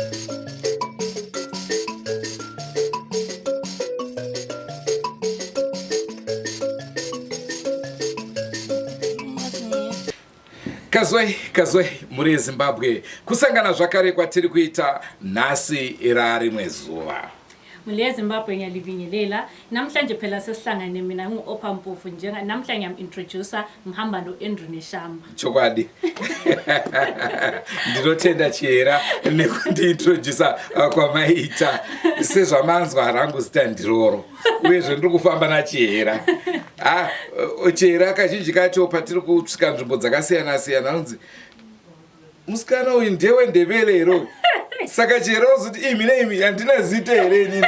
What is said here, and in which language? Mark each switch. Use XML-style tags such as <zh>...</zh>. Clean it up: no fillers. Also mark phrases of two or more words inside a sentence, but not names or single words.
<sn>kazwai muri Zimbabwe kusangana zvakare kwatiri kuita nhasi rimwe zuva.</sn> <nd>Mule Zimbabwe ngiyalivinyelela namhlanje phela sesihlangane mina ngu-Opa Mpofu njenga namhlanje ngiyam-introducer ngihamba no-Andrew Neshamba.</nd> <sn>Chokwadi. Ndinotenda Chihera nekundiintroducer kwamaita sezvamanzwa rangu zita ndiroro uyezve ndiri kufamba naChihera. Chihera kazhinji kacho patiri kusvika nzvimbo dzakasiyana siyana anonzi musikana uyu ndewendebele ero saka Chihera uzoti imi handina zita here inini.</sn>